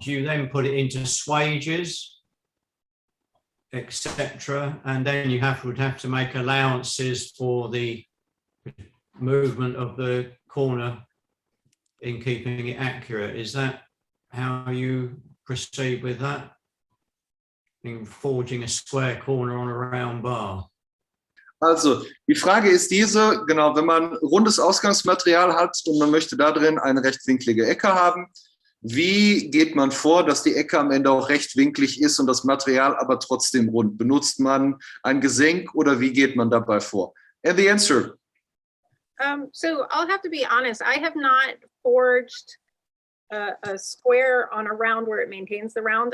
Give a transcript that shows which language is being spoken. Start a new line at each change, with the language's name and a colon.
English: Do you then put it into swages, etc., and then you would have to make allowances for the movement of the corner in keeping it accurate? Is that how you proceed with that? In forging a square corner on a round bar?
German: Also, die Frage ist diese, genau, wenn man rundes Ausgangsmaterial hat und man möchte da drin eine rechtwinklige Ecke haben, wie geht man vor, dass die Ecke am Ende auch rechtwinklig ist und das Material aber trotzdem rund? Benutzt man ein Gesenk oder wie geht man dabei vor?
English: And the answer. So I'll have to be honest, I have not forged a square on a round where it maintains the round.